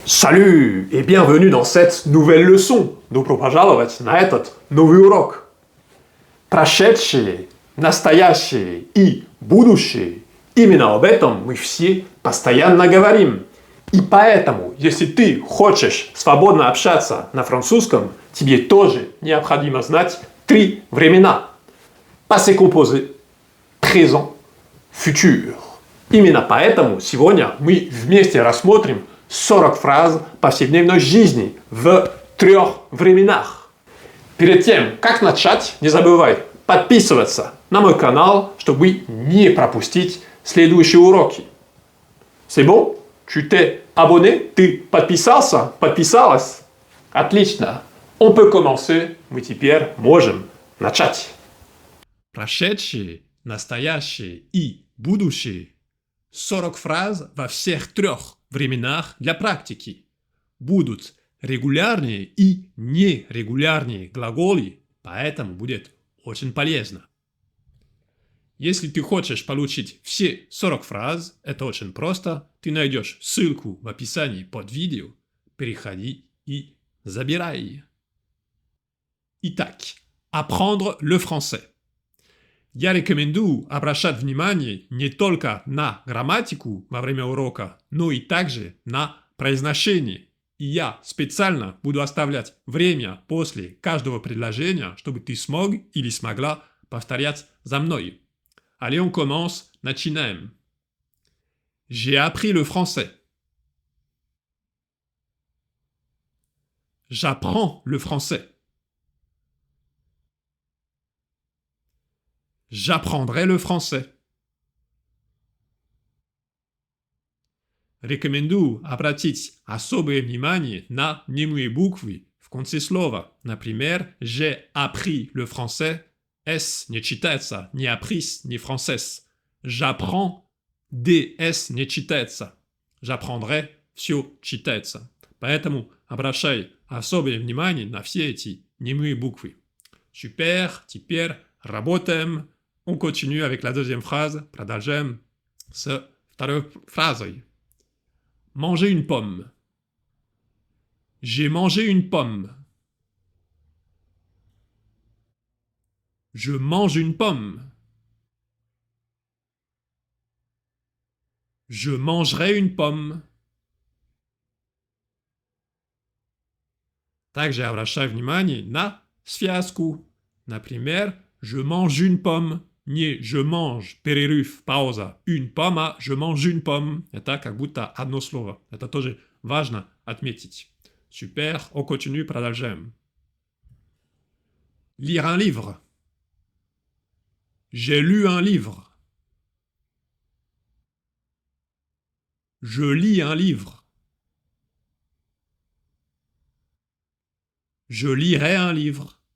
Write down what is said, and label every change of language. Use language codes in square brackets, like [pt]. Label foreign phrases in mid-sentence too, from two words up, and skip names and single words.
[fr] Salut et bienvenue dans cette nouvelle leçon. [ru] Добро пожаловать на этот новый урок. Прошедшее, настоящее и будущее. Именно об этом мы все постоянно говорим. И поэтому, если ты хочешь свободно общаться на французском, тебе тоже необходимо знать три времена. [fr] Passé composé, présent, futur. [ru] Именно поэтому сегодня мы вместе рассмотрим 40 фраз повседневной жизни в трех временах. Перед тем, как начать, не забывай подписываться на мой канал, чтобы не пропустить следующие уроки. [fr] C'est bon? Tu t'es abonné? [ru] Ты подписался? Подписалась? Отлично. [fr] On peut commencer. [ru] Мы теперь можем начать. Прошедшее, настоящее и будущее. 40 фраз во всех трех временах для практики. Будут регулярные и нерегулярные глаголы, поэтому будет очень полезно. Если ты хочешь получить все 40 фраз, это очень просто. Ты найдешь ссылку в описании под видео. Переходи и забирай. Итак, [fr] apprendre le français. [ru] Я рекомендую обращать внимание не только на грамматику во время урока, но и также на произношение. И я специально буду оставлять время после каждого предложения, чтобы ты смог или смогла повторять за мной. [fr] Allez, on commence, начинаем. J'ai appris le français. J'apprends le français. J'apprendrai le français. [ru] Рекомендую обратить особое внимание на немые буквы в конце слова. Например, [fr] j'ai appris le français. S [ru] не читается, ни [fr] appris, ни français. J'apprends, [ru] DS не читается. J'apprendrai, все читается. Поэтому обращай особое внимание на все эти немые буквы. Super, теперь работаем. [fr] On continue avec la deuxième phrase. [ru] Продолжаем с второй фразой. [fr] Manger une pomme. J'ai mangé une pomme. Je mange une pomme. Je mangerai une pomme. [ru] Также обращай внимание на связку. Например, [fr] je mange une pomme. Не je mange, [ru] перерыв, пауза, [fr] une pomme, а je mange une pomme. [ru] Это как будто одно слово. Это тоже важно отметить. [fr] Super, on continue, продолжаем. Lire un livre. J'ai lu un livre. Je lis un livre. Je lirai un livre.